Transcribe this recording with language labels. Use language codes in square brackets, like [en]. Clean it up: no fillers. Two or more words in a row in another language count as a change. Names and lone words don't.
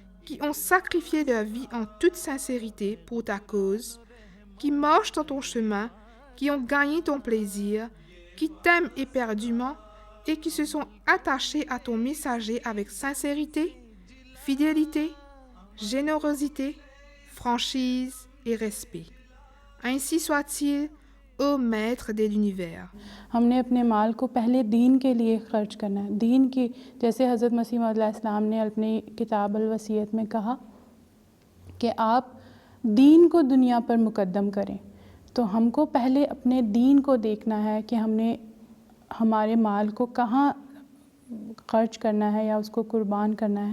[fr] qui ont sacrifié leur vie en toute sincérité pour ta cause, qui marchent dans ton chemin, qui ont gagné ton plaisir, qui t'aiment éperdument et qui se sont attachés à ton messager avec sincérité, fidélité, générosité, franchise et respect. Ainsi soit-il, ô Maître de l'univers. [ur] ہم نے اپنے مال کو پہلے دین کے لیے خرچ کرنا ہے. دین کی، جیسے حضرت مسیح موعود علیہ السلام نے اپنی کتاب ال وصیت میں کہا کہ آپ دین کو دنیا پر مقدم کریں، تو ہم کو پہلے اپنے دین کو دیکھنا ہے کہ ہم نے ہمارے مال کو کہاں خرچ کرنا ہے یا اس کو قربان کرنا ہے.